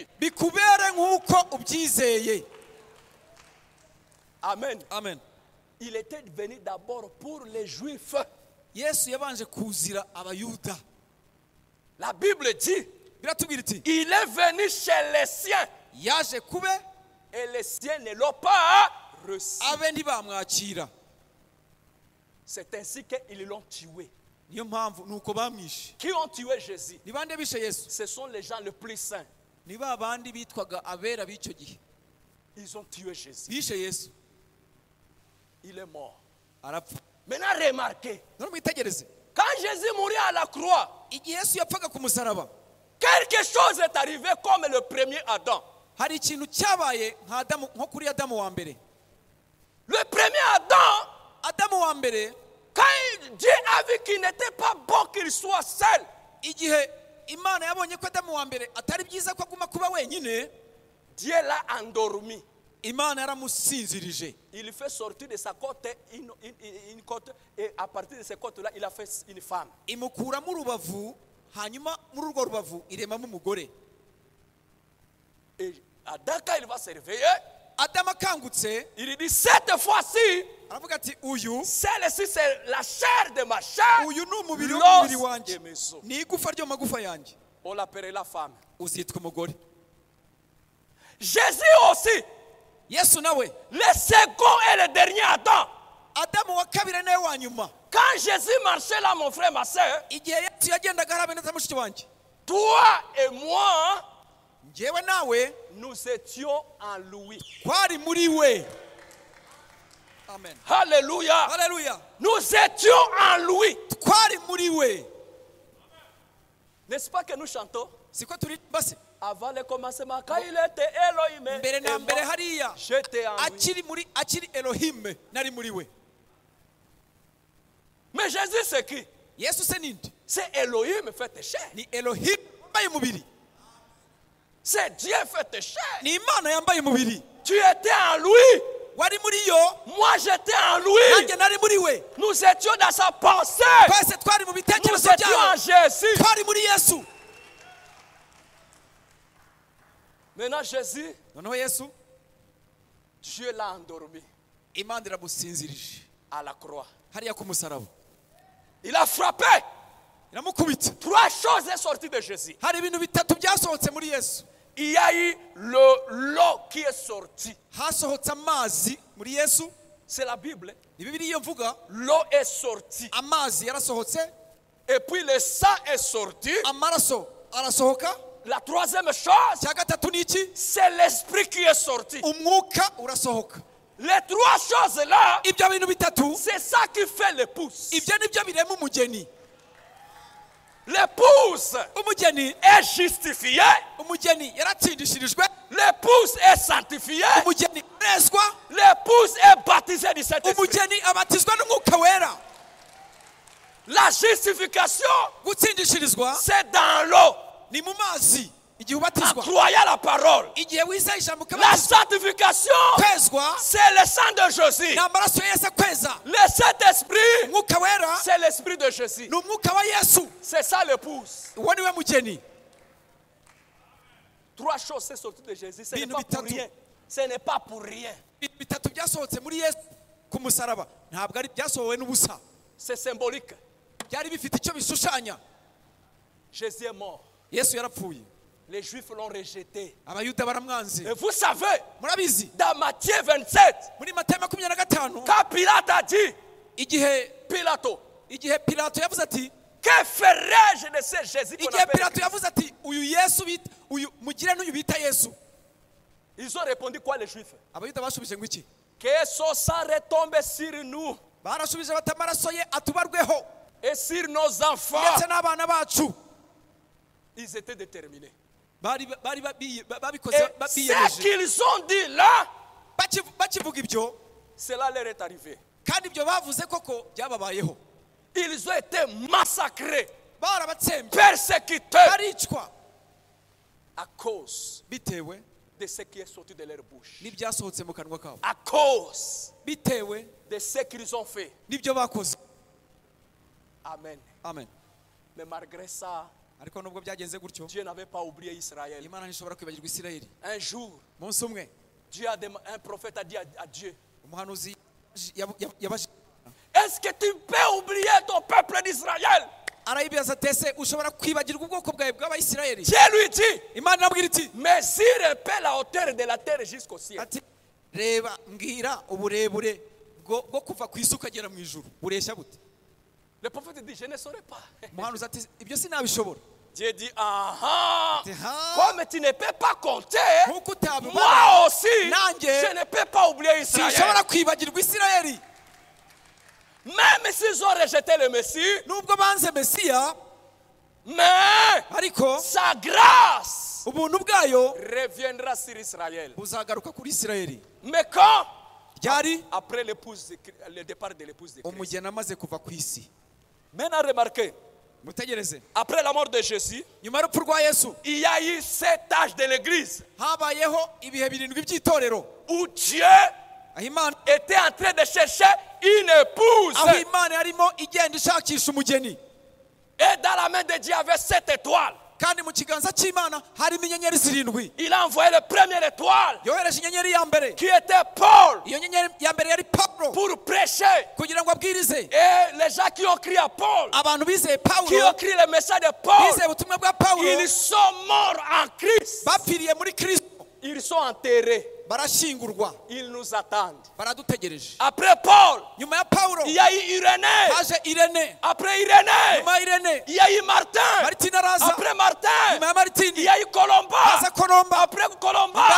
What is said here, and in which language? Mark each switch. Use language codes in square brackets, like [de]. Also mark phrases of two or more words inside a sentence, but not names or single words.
[rw] Bikubere nk'uko ubyizeye. Amen. Amen. [fr] Il était venu d'abord pour les Juifs. [rw] Yesu yabanje kuzira Abayuda. [fr] La Bible dit, [rw] Biratubwira iti [fr] il est venu chez les siens [rw] yaje kube [fr] et les siens ne l'ont pas reçu. [rw] abe ntibamwakira. [fr] C'est ainsi qu'ils l'ont tué. [rw] Niyo mpamvu nuko bamwishe. [fr] Qui ont tué Jésus? [rw] Ni bande bishe Yesu? [fr] Ce sont les gens les plus saints. [rw] Ni ba bandi bitwaga abera b'icyo gihe. [fr] Ils ont tué Jésus. [rw] Bishe Yesu. [fr] Il est mort. [rw] Arapfa. [fr] Maintenant, remarquez, [rw] None mwitegereze. [fr] quand Jésus mourit à la croix, [rw] Igihe Yesu yapfaga ku musaraba, [fr] quelque chose est arrivé comme le premier Adam. [rw] hari ikintu cyabaye nko kuri Adamu wa mbere. [fr] Le premier Adam, [rw] Adamu wa mbere, [fr] quand Dieu a vu qu'il n'était pas bon qu'il soit seul, [rw] igihe Imana yabonye ko Adamu wa mbere atari byiza ko aguma kuba wenyine, [fr] Dieu l'a endormi. [rw] Imana yaramusinzirije. [fr] Il fait sortir de sa côte une côte et à partir de cette côte-là, il a fait une femme. [rw] Imukuramo urubavu, hanyuma muri urwo rubavu iremamo umugore. [fr] Et Adam, quand il va se réveiller, [rw] Adamu akangutse, [fr] il dit, cette fois-ci, [rw] aravuga ati uyu [fr] celle-ci c'est la chair de ma chair, [rw] uyu ni umubiri w'umubiri [fr] l'os [rw] wanjye, [fr] de mes os. [rw] ni igufa ryo magufa yanjye. [fr] On l'appelait la femme. [rw] Uzitwa umugore. [fr] Jésus aussi, [rw] Yesu nawe, [fr] le second et le dernier Adam. [rw] Adamu wa kabiri nawe wa nyuma. [fr] Quand Jésus marchait là, mon frère, ma soeur, [rw] Igihe Yesu yagendaga harabe neza mushiki wanjye, [fr] Toi et moi, [rw] njyewe nawe [fr] nous étions en lui. [rw] twari muri we. Amen. [fr] Alléluia. [rw] Haleluya. [fr] Nous étions en lui. [rw] Twari muri we. [fr] N'est-ce pas que nous chantons? [rw] Siko turi basi. [fr] Avant le commencement, quand il était Elohim, [rw] Mbere na mbere hariya [fr] j'étais en lui. [rw] akiri Elohim nari muri we. [fr] Mais Jésus c'est qui? [rw] Yesu se ninde? [fr] C'est Elohim fait chair. [rw] Ni Elohim yambaye mubiri. [fr] C'est Dieu fait chair. [rw] Ni Imana yambaye mubiri. [fr] Tu étais en lui. [rw] Wari muri yo. [fr] Moi j'étais en lui. [rw] Nanjye nari muri we. [fr] Nous étions dans sa pensée. [rw] Twese twari mu [fr] Nous [rw] bitekerezo [fr] étions [rw] byawe. [fr] en Jésus. [rw] Twari muri Yesu. [fr] Maintenant Jésus, [rw] Noneho Yesu [fr] Dieu l'a endormi [rw] Imana iramusinzirije [fr] à la croix. [rw] hariya ku musaraba. [fr] Il a frappé. [rw] Iramukubita. [fr] 3 choses sont sorties de Jésus. [rw] Hari ibintu bitatu byasohotse muri Yesu. [fr] Il y a eu l'eau qui est sortie. [rw] Hasohotse amazi muri Yesu. [fr] C'est la Bible. [rw] Ni Bibiliya iyo mvuga. [fr] L'eau est sortie. [rw] Amazi yarasohotse. [fr] Et puis le sang est sorti. [rw] Amaraso arasohoka. [fr] La troisième chose, [rw] Cya gatatu ni iki? [fr] c'est l'esprit qui est sorti. [rw] Umwuka urasohoka. [fr] Les 3 choses là, [rw] Ibyo bintu bitatu [fr] c'est ça qui fait l'épouse. [rw] ibyo nibyo birema umugeni. [fr] L'épouse [rw] Umugeni [fr] est justifiée. [rw] umugeni yaratsindishirijwe. [fr] L'épouse est sanctifiée. [rw] Umugeni arezwa. [fr] L'épouse est baptisée du Saint-Esprit. [rw] Umugeni abatizwa n'umwuka wera. [fr] La justification, [rw] Gutsindishirizwa [fr] c'est dans l'eau. [rw] ni mu mazi igihe [fr] En [rw] ubatizwa. [fr] croyant la parole. [rw] Igihe wizeye ijambo [fr] La [rw] ukabatizwa. [fr] sanctification, [rw] Kwezwa [fr] c'est le sang de Jésus. [rw] ni amaraso ya Yesu akweza. [fr] Le Saint-Esprit, [rw] Umwuka wera [fr] c'est l'esprit de Jésus. [rw] ni umwuka wa Yesu. [fr] C'est ça l'épouse. [rw] Uwo ni we mugeni. [fr] 3 choses sont sorties de Jésus. Ce n'est [rw] Bintu [fr] pas pour [rw] bitatu. [fr] rien. Ce n'est pas pour rien. [rw] Ibintu bitatu byasohotse muri Yesu ku musaraba ntabwo ari byasohowe n'ubusa. [fr] C'est symbolique. [rw] Byari bifite icyo bishushanya. [fr] Jésus est mort. [rw] Yesu yarapfuye. [fr] Les Juifs l'ont rejeté. [rw] Abayuda baramwanze. [fr] Et vous savez, [rw] Murabizi [fr] dans Matthieu 27, [rw] muri Matayo 25 [fr] quand Pilate a dit, [rw] igihe Pilato yavuze ati [fr] que ferais-je de ce Jésus qu'on [rw] igihe [fr] appelle [rw] Pilato [fr] Christ? [rw] yavuze ati uyu Yesu uyu mugire n'uyu bita Yesu. [fr] Ils ont répondu quoi les Juifs? [rw] Abayuda bashubije ngo iki? [fr] Que son sang retombe sur nous [rw] Barashubije bati amaraso ye atubarweho [fr] et sur nos enfants. [rw] ndetse n'abana bacu. [fr] Ils étaient déterminés. [rw] babikoze [fr] Et ce [rw] biyemeje. [fr] qu'ils ont dit là, [rw] Bakivuga ibyo [fr] cela leur est arrivé. [rw] kandi ibyo bavuze koko byababayeho. [fr] Ils ont été massacrés, [rw] Barabatsembe [fr] persécutés [rw] baricwa [fr] à cause [rw] bitewe [fr] de ce qui est sorti de leur bouche. [rw] n'ibyasohotse mu kanwa kabo. [fr] À cause [rw] Bitewe [fr] de ce qu'ils ont fait. [rw] n'ibyo bakoze. Amen. Amen. [fr] Mais malgré ça, [rw] Ariko nubwo byagenze gutyo [fr] Dieu n'avait pas oublié Israël. [rw] Imana ntishobora kwibagirwa Isirayeli. [fr] Un jour, [rw] Umunsi umwe [fr] un prophète a dit à Dieu, [rw] umuhanuzi yabaje [fr] est-ce que tu peux oublier ton peuple d'Israël? [rw] arayibaza ati ushobora kwibagirwa ubwoko bwawe bw'Abayisirayeli? [fr] Dieu lui dit, [rw] Imana irabwira iti [fr] mesure un peu la hauteur de la terre jusqu'au ciel. [rw] ati reba mbwira uburebure bwo kuva ku isi ukagera mu ijuru bureshya bute? [fr] Le prophète dit, je ne saurais pas. [rw] Umuhanuzi ati ibyo sinabishobora. [fr] Dieu dit, ah, [rw] Ah. [fr] comme tu ne peux pas compter, [rw] Nkuko utabibara [fr] moi aussi, [rw] nanjye [fr] je ne peux pas oublier Israël. [rw] sinshobora kwibagirwa Isirayeli. [fr] Même s'ils ont rejeté le Messie, [rw] Nubwo banze Mesiya [fr] mais [rw] ariko [fr] sa grâce [rw] ubuntu bwayo [fr] reviendra sur Israël. [rw] buzagaruka kuri Isirayeli. [fr] Mais quand? [rw] Ryari [fr] Après le départ de l'épouse de Christ. [rw] umugeni amaze kuva ku isi. [fr] Maintenant, remarquez, [rw] Mutegereze, [fr] après la mort de Jésus, [rw] nyuma y'urupfu rwa Yesu [fr] il y a eu 7 âges de l'église [rw] habayeho ibihe birindwi by'itorero [fr] où Dieu [rw] aho Imana [fr] était en train de chercher une épouse. [rw] aho Imana yarimo igenda ishakisha umugeni. [fr] Et dans la main de Dieu avait 7 étoiles. [rw] Kandi mu kiganza cy'Imana harimo inyenyeri zirindwi. [fr] Il a envoyé la première étoile [rw] Yohereje inyenyeri ya mbere. [fr] qui était Paul [rw] Iyo nyenyeri ya mbere yari Pawulo [fr] pour prêcher. [rw] kugira ngo abwirize. [fr] Et les gens qui ont crié à Paul, [rw] Abantu bizeye [fr] qui [rw] Pawulo, [fr] ont crié le message de Paul, [rw] bizeye ubutumwa bwa Pawulo, [fr] ils sont morts en Christ. [rw] bapfiriye muri Kristo. [fr] Ils sont enterrés. [rw] barashingurwa, [fr] Ils nous attendent. [rw] baradutegereje. [fr] Après Paul, [rw] Nyuma ya Paulo [fr] il y a eu Irénée. [rw] haje Irene, [fr] Après Irénée, [rw] nyuma ya Irene [fr] il y a eu Martin. [rw] Martin araza, [fr] Après Martin, [rw] nyuma ya Martin [fr] il y a eu Colomba. [rw] haza Kolomba, [fr] Après [rw] nyuma ya [fr] Colomba,